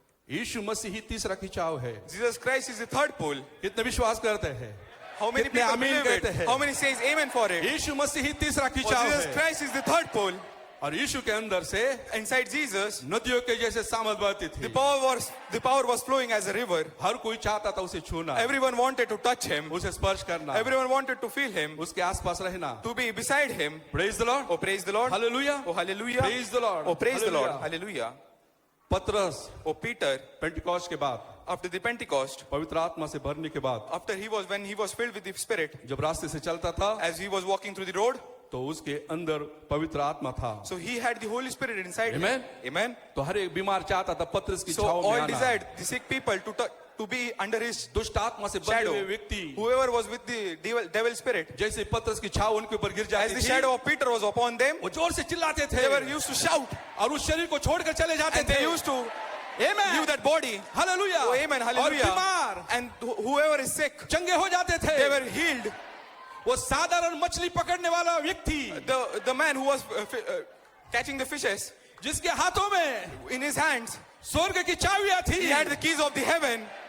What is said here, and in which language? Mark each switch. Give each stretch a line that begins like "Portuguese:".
Hindi: यीशु मसीह ही तीसरा खिंचाव है।
English: Jesus Christ is the third pole.
Hindi: कितने विश्वास करते हैं?
English: How many
Hindi: कितने
English: people
Hindi: आमीन
English: believe
Hindi: कहते
English: it?
Hindi: हैं?
English: How many says amen for it?
Hindi: यीशु मसीह ही तीसरा
English: Oh,
Hindi: खिंचाव
English: Jesus
Hindi: है
English: Christ is the third pole.
Hindi: और यीशु के अंदर से
English: Inside Jesus,
Hindi: नदियों के जैसे सामत बहती थी।
English: the power was flowing as a river.
Hindi: हर कोई चाहता था उसे छूना,
English: Everyone wanted to touch him.
Hindi: उसे स्पर्श करना,
English: Everyone wanted to feel him,
Hindi: उसके आसपास रहना।
English: to be beside him. Praise the lord, Oh, praise the Lord.
Hindi: Hallelujah.
English: Oh, hallelujah. Praise the Lord. Oh, praise the Lord. Hallelujah. Hallelujah.
Hindi: पतरस
English: Oh, Peter,
Hindi: Pentecost के बाद,
English: after the Pentecost,
Hindi: पवित्र आत्मा से भरने के बाद,
English: when he was filled with the Spirit,
Hindi: जब रास्ते से चलता था
English: as he was walking through the road,
Hindi: तो उसके अंदर पवित्र आत्मा था।
English: so he had the Holy Spirit inside him. Amen. Amen.
Hindi: तो हर एक बीमार चाहता था पतरस की
English: So
Hindi: छाव में
English: all
Hindi: आना।
English: desired the sick people to be under his
Hindi: दुष्ट आत्मा से बंधे
English: shadow.
Hindi: हुए व्यक्ति
English: Whoever was with the devil spirit,
Hindi: जैसे पतरस की छाव उनके ऊपर गिर
English: as
Hindi: जाती
English: the
Hindi: थी,
English: shadow of Peter was upon them,
Hindi: वो जोर से चिल्लाते थे
English: they were used to shout
Hindi: और उस शरीर को छोड़कर चले जाते
English: and they थे। used to Amen. leave that body.
Hindi: Hallelujah.
English: Oh, amen.
Hindi: और
English: Hallelujah.
Hindi: बीमार
English: And whoever is sick,
Hindi: चंगे हो जाते थे।
English: they were healed.
Hindi: वो साधारण मछली पकड़ने वाला व्यक्ति
English: The man who was catching the fishes,
Hindi: जिसके हाथों में
English: in his hands,
Hindi: स्वर्ग की चाबियां थी,
English: he had the keys of the heaven.